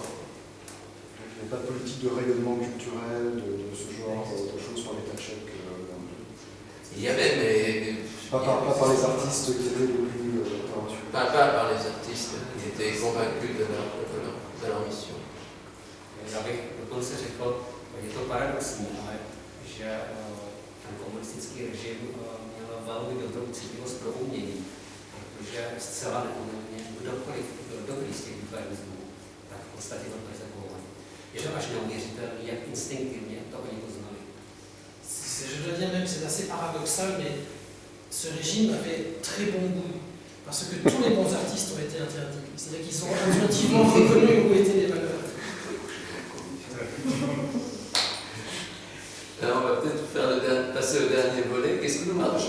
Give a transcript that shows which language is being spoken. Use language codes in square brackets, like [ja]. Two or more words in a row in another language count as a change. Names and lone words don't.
[fr] Il n'y a pas de politique de rayonnement culturel, de ce genre de choses sur l'État tchèque. Il y avait, mais... Pas par les artistes qui étaient les plus talentueux. Pas par les artistes qui étaient convaincus de leur mission. [cs] Já bych dokonce řekl, je to paradoxní, ale že ten komunistický režim měl velmi dobrou citlivost pro umění, protože zcela neomylně kdokoliv byl dobrý z těch výtvarníků, tak v podstatě to persekuoval. Je to až neuvěřitelné, jak instinktivně to oni poznali. [fr] Je dois dire même, c'est assez paradoxal, mais ce régime avait très bon goût, parce que tous les bons artistes ont été interdits. C'est-à-dire qu'ils ont intuitivement reconnu où étaient les valeurs. Alors on va peut-être passer au dernier volet. Qu'est-ce que nous marche?